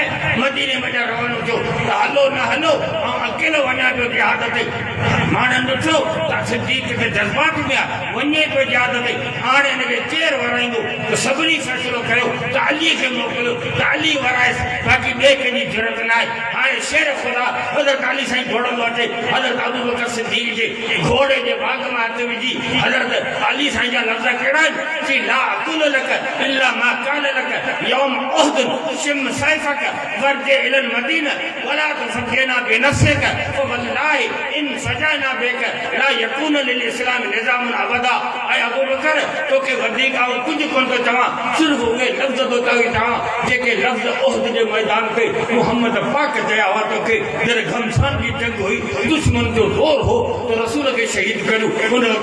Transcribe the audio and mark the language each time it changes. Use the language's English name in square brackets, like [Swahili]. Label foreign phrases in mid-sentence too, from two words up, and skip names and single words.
[Sindhi] मदीने में रवानो थियो त हलो न हलो ऐं अकेलो वञा पियो जिहाद ते माण्हुनि ॾिठो त सिद्दीक़ ते जज़्बात में आहे वञे पियो जिहाद ते हाणे हिनखे केरु वराईंदो त सभिनी फ़ैसिलो कयो त अलीअ खे मोकिलियो त अली वराएसि बाक़ी ॿिए कंहिंजी ज़रूरत न आहे हाणे शेर ख़ुदा हज़रत अली साईं दौड़ंदो अचे हज़रत अबू बकर सिद्दीक़ जे घोड़े जे बाग में हथ विझी हज़रत अली साईं जा लफ़्ज़ कहिड़ा आहिनि कि [Arabic] لا أقول لك إلا ما قال لك يوم أحد شم سيفك وارجع إلى المدينة ولا تفجعنا بنفسك فوالله إن أصبنا بك لا يكون للإسلام نظام أبدا [Sindhi] ऐं अबू बकर तोखे वधीक आऊं कुझु कोन थो चवां सिर्फ़ु उहे लफ़्ज़ थो चवां जेके लफ़्ज़ उहद जे मैदान ते मुहम्मद पाक चया हुआ तोखे जॾहिं घमसान जी जंग हुई दुश्मन जो ज़ोर हो त रसूल खे शहीद करियो उन वक़्तु